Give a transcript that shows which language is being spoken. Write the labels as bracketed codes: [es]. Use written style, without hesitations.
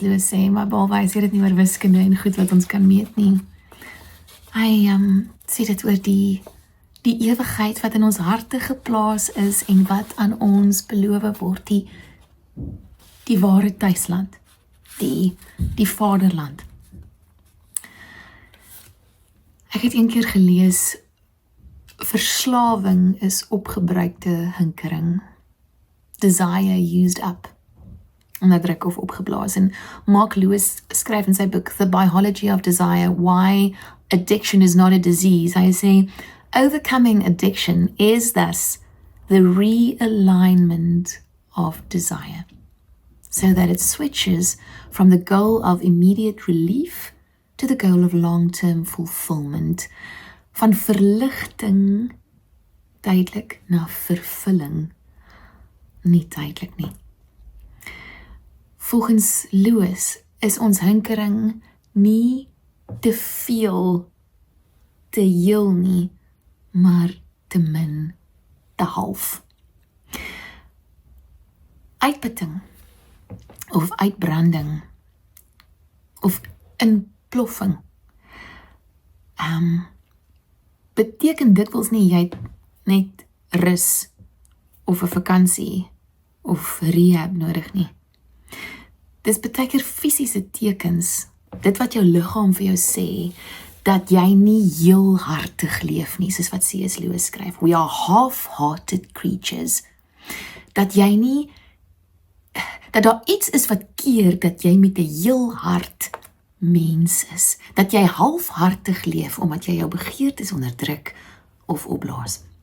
[af] Lewis sê, maar behalwe hy sê dit nie oor wiskunde en goed wat ons kan meet nie. Hy sê dit oor die ewigheid wat in ons harte geplaas is en wat aan ons beloof word, die ware tuisland, die vaderland. Ek het een keer gelees, verslawing is opgebruikte hinkering. [en] Desire used up. [af] Onderdruk of opgeblaas. En Mark Lewis skryf in sy boek The Biology of Desire, Why Addiction is Not a Disease. Hy sê, [en] overcoming addiction is thus the realignment of desire, so that it switches from the goal of immediate relief to the goal of long-term fulfillment. [af] Van verligting tydelik na vervulling nie tydelik nie. Volgens Lewis is ons hinkering nie te veel, te heel nie, maar te min, half. Uitputting of uitbranding of inploffing beteken dikwels nie jy het net rus of 'n vakansie of rehab nodig nie. Dis baie keer fisiese tekens, dit wat jou liggaam vir jou sê, dat jy nie heel hartig leef nie, soos wat C.S. Lewis skryf. [en] We are half-hearted creatures. [af] Dat jy nie, dat daar iets is wat keer dat jy met 'n heel hart mens is. Dat jy halfhartig leef, omdat jy jou begeertes onderdruk of opblaas.